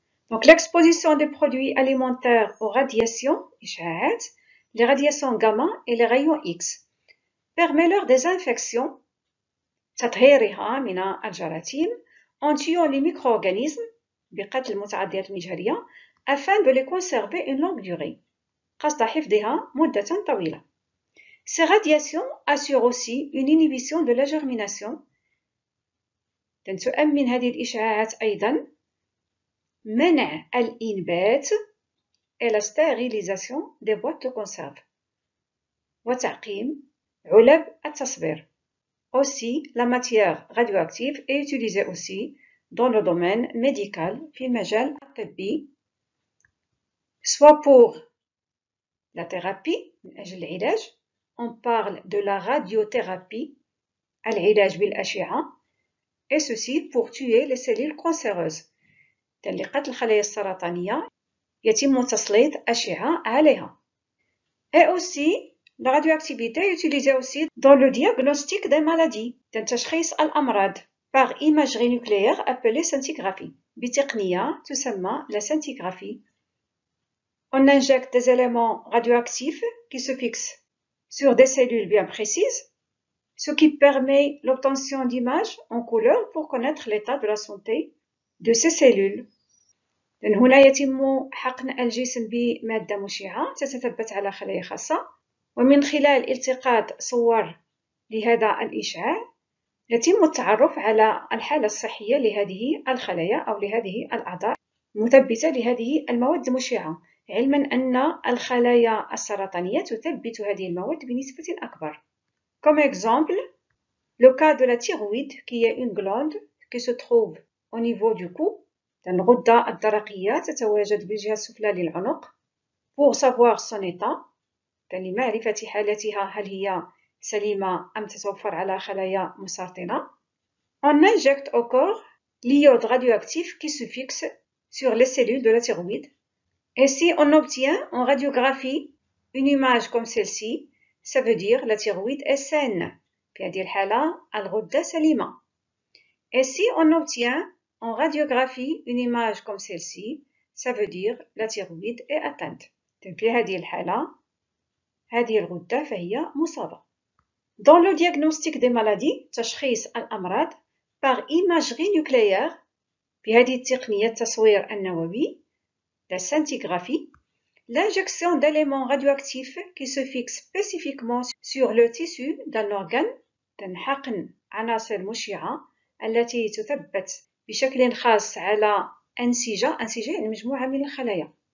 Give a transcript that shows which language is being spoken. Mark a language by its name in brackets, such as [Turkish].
[French] Donc l'exposition des produits alimentaires aux radiations [Arabic] إشعاعات, [French] les radiations gamma et les rayons X permet leur désinfection [Arabic] تطهيرها من الجراثيم [French] en tuant les micro-organismes [Arabic] بقتل المتعديات المجهرية [French] afin de les conserver une longue durée [Arabic] قصد حفظها مدة طويلة. [French] Ces radiations assurent aussi une inhibition de la germination. [Arabic] تؤمن هذه الإشعاعات أيضا منع الإنبات [French] et la stérilisation des boîtes de conserve [Arabic] وتعقيم علب التصبير. [French] Aussi, la matière radioactive est utilisée aussi dans le domaine médical [Arabic] في المجال الطبي [French] soit pour la thérapie [Arabic] من أجل العلاج. [French] On parle de la radiothérapie [Arabic] العلاج بالأشعة [French] et ceci pour tuer les cellules cancéreuses [Arabic] لقتل الخلايا السرطانية يتم تسليط أشعة عليها. [French] Et aussi la radioactivité est utilisée aussi dans le diagnostic des maladies [Arabic] تشخيص الأمراض [French] par imagerie nucléaire appelée scintigraphie [Arabic] بتقنية تسمى [French] la scintigraphie. On injecte des éléments radioactifs qui se fixent sur des cellules bien précises, ce qui permet l'obtention d'images en couleur pour connaître l'état de la santé de ces cellules. [Arabic] هنا يتم حقن الجسم بمادة مشعة تتثبت على خلايا خاصة، ومن خلال التقاط صور لهذا الإشعاع يتم التعرف على الحالة الصحية لهذه الخلايا أو لهذه الأعضاء المثبتة لهذه المواد المشعة، علما أن الخلايا السرطانية تثبت هذه المواد بنسبة أكبر. [French] Comme exemple, le cas de la thyroïde qui est une glande qui se trouve au niveau du cou. [Arabic] الغدة الدرقية تتواجد بالجهة السفلى للعنق [French] pour savoir son état لمعرفة حالتها هل هي سليمة أم تتوفر على خلايا مسرطنة. On injecte au corps l'iode radioactif qui se fixe sur les cellules de la thyroïde. Et si on obtient en radiographie une image comme celle-ci, ça veut dire la thyroïde est saine. [Arabic] في هذه الحالة الغدة سليمة. [French] Et si on obtient en radiographie une image comme celle-ci, ça veut dire la thyroïde est atteinte. [Arabic] في هذه الحالة هذه الغدة فهي مصابة. [French] Dans le diagnostic des maladies, [Arabic] تشخيص الأمراض [French] par imagerie nucléaire [Arabic] بهذه التقنية التصوير النووي [French] la scintigraphie, l'injection d'éléments radioactifs qui se fixent spécifiquement sur le tissu d'un organe [Arabic] حقن عناصر مشعة التي تثبت بشكل خاص على أنسجة يعني مجموعة من الخلايا